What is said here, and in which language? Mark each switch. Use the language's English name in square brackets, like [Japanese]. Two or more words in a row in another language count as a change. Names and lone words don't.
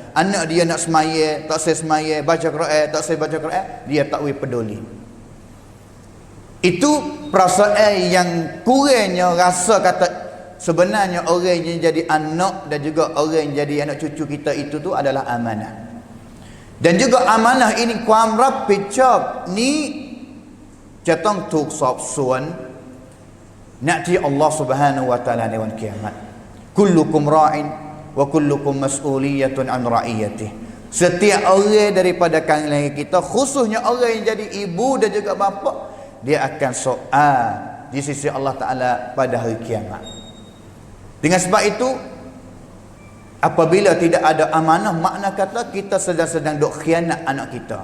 [Malay] Anak dia nak semaya, tak saya semaya, baca Quran, tak saya baca Quran, dia tak peduli. Itu perasaan yang kurangnya rasa kata sebenarnya orang yang jadi anak dan juga orang yang jadi anak cucu kita itu tu adalah amanah. Dan juga amanah ini [Thai] ความรับผิดชอบนี้จะต้องถูกสอบสวนณที่อัลลอฮฺ [Arabic] سبحانه وتعالى [Thai] ในวันกิยามะฮ์ [Arabic] كلكم راع وكلكم مسؤولية عن رعيته. [Malay] Setiap orang daripada kalangan kita, khususnya orang yang jadi ibu dan juga bapa, dia akan soal di sisi Allah Ta'ala pada hari kiamat. Dengan sebab itu, apabila tidak ada amanah, makna kata kita sedang duk khianat anak kita.